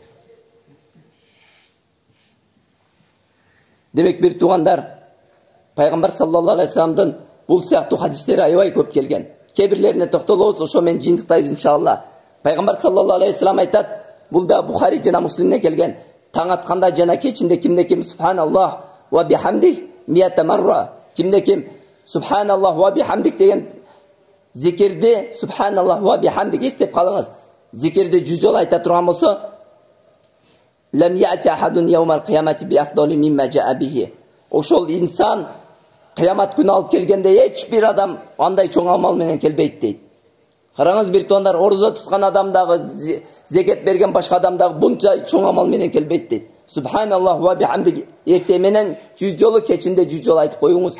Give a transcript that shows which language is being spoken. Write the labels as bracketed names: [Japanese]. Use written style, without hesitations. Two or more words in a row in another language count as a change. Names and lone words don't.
[Kyrgyz] Демек бир туугандар, пайгамбар [Arabic] صلى الله عليه وسلم [Kyrgyz] бул сыяктуу хадистери аябай көп келген. Кебирлерине токтолобуз, ошо менен жыйынтыктайбыз иншалла. Пайгамбар [Arabic] صلى الله عليه وسلم [Kyrgyz] айтат, бул да Бухари жана Муслимден келген. Таң атканда жана кечинде кимде ким [Arabic] سبحان الله وبحمده مائة مرة. [Kyrgyz] Кимде ким [Arabic] سبحان الله وبحمده [Kyrgyz] деген зикирди, [Arabic] سبحان الله وبحمده [Kyrgyz] эстеп калыңыз. Зикирди 100 жолу айта турган болсо, [Arabic] لم يأت أحد يوم القيامة بأفضل مما جاء به. [Kyrgyz] Ошол инсан кыямат күнү алып келгенде эч бир адам андай чоң амал менен келбейт дейт. Караңыз бир туугандар, орозо туткан адамдагы, зекет берген башка адамдагы бунча чоң амал менен келбейт дейт. [Arabic] سبحان الله وبحمده [Kyrgyz] эрте менен 100 жолу, кечинде 100 жолу айтып коюңуз.